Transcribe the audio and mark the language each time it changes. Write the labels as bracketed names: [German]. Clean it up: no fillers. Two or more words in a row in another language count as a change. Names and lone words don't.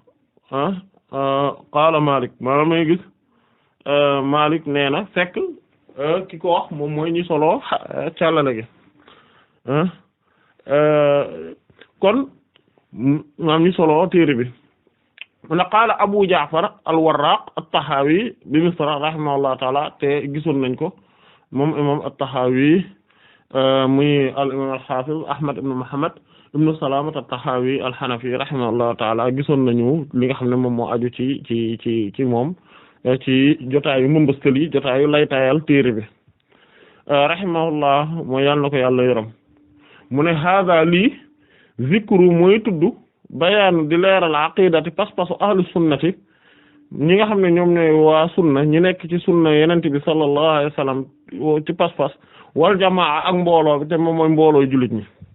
[Wolof] qaala Malik maanaam da ngay gis Malik nee na fekk ki ko wax moom mooy ñi solo càllale gi kon maam ñi solo téere bi mu ne qaala Abu Ja'far al-Warraq at-Tahawi bi Misra [Arabic] رحمه الله تعالى [Wolof] te gisoon nañ ko moom imam at-Tahawi muy al imam al-Hafiz Ahmad ibn Muhammad ibn Salamat at-Tahawi al-Hanafi rahimahullahu taala gisoon nañu li nga xam ne moom moo aju ci moom ci jotaayu mëmbëstal yi jotaayu laytaayal téere bi rahimahullah mooy yàlla na ko yàlla yërëm mu ne hada lii zikru mooy tudd bayaanu di leeral aqidati pas-pasu [Arabic] أهل السنة [Wolof] ñi nga xam ne ñoom ñooy waa sunna ñi nekk ci sunna yenente bi [Arabic] صلى الله عليه وسلم [Wolof] ci pas-pas [Arabic] والجماعة [Wolof] ak mbooloo bi te moom mooy mbooloo jullit ñi